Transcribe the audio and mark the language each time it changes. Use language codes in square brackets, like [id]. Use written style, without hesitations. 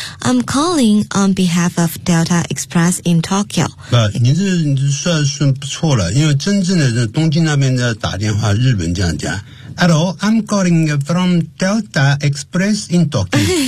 [en] I'm calling on behalf of Delta Express in Tokyo. [zh] 你这算不错了，因为真正的东京那边的打电话日本这样讲。 [en] Hello, I'm calling from Delta Express in Tokyo.